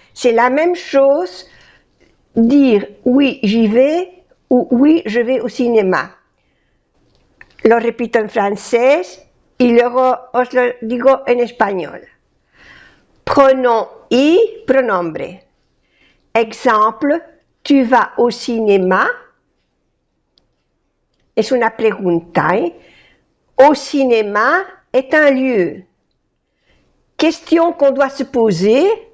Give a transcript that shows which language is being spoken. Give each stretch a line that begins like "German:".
French: C'est la même chose dire oui, j'y vais ou oui, je vais au cinéma.
Spanish: Lo repito en francés y luego os lo digo en español.
French: Pronom y, pronombre. Exemple, tu vas au cinéma.
Spanish: Es una pregunta.
French: Au cinéma est un lieu. Question qu'on doit se poser.